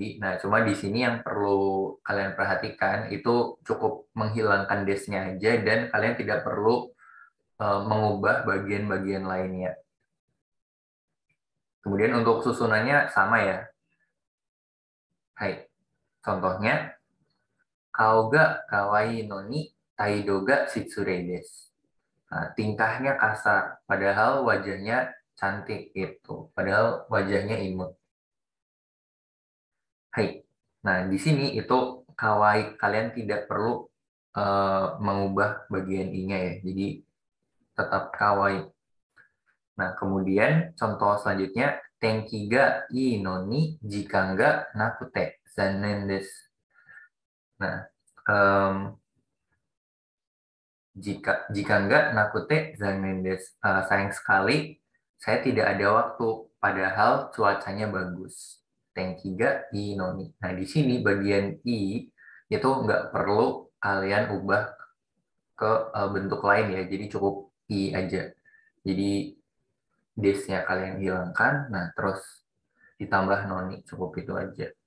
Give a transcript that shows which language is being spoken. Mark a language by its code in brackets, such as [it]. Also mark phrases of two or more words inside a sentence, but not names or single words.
[id] Nah, cuma di sini yang perlu kalian perhatikan itu cukup menghilangkan desnya aja dan kalian tidak perlu mengubah bagian-bagian lainnya. Kemudian untuk susunannya sama ya. [ja] Hai, contohnya 顔が可愛いのに態度が失礼です. [id] Nah, tingkahnya kasar, padahal wajahnya cantik gitu. Padahal wajahnya imut. Hai. Nah, di sini itu kawaii kalian tidak perlu mengubah bagian i-nya ya. Jadi tetap kawaii. Nah, kemudian contoh selanjutnya [ja] 天気がいいのに時間がなくて残念です. [id] Nah, em, jika enggak [ja] なくて残念です. [id] Sayang sekali saya tidak ada waktu padahal cuacanya bagus. [ja] 天気がいいのに. [id] Nah, di sini bagian i itu nggak perlu kalian ubah ke bentuk lain ya. Jadi cukup i aja. Jadi des-nya kalian hilangkan, nah terus ditambah noni, cukup itu aja.